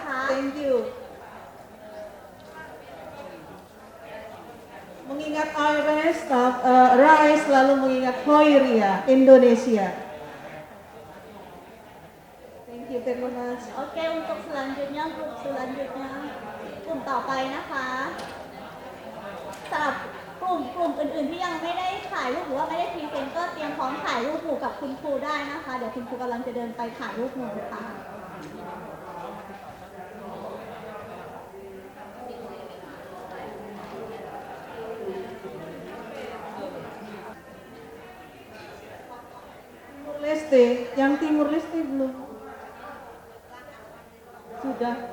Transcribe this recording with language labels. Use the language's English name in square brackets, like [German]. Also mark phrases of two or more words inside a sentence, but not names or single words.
[English] Thank you. [Indonesian] Mengingat Rise lalu mengingat Hoiria Indonesia. [English] Thank you very much. [Thai] โอเค [Indonesian] untuk selanjutnya [Thai] กลุ่ม selanjutnya กลุ่มต่อไปนะคะสำหรับกลุ่มอื่นๆที่ยังไม่ได้ถ่ายรูปหรือว่าไม่ได้พรีเซนต์ก็เตรียมพร้อมถ่ายรูปหมู่กับคุณครูได้นะคะเดี๋ยวคุณครูกำลังจะเดินไปถ่ายรูปหมู่ค่ะ [Indonesian] Timur Leste, yang Timur Leste belum. Sudah.